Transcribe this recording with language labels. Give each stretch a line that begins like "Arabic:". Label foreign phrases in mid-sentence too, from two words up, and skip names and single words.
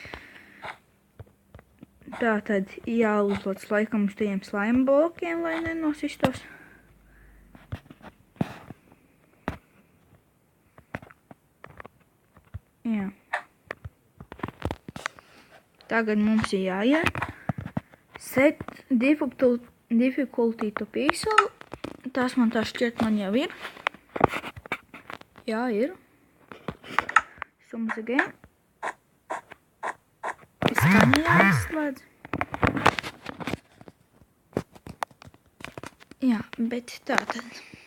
Latvian: Tātad jāuzlūdz laikam uz tiem slime blokiem, lai nenosistos. Jā. Tagad mums ir jāiet.
English: Set difficulty to pixel.
Latvian: Tas man tā šķiet man jau ir. Jā, ir.
English: Sums again.
Latvian: Skaņa jāizslēdz. Jā, bet tā tad.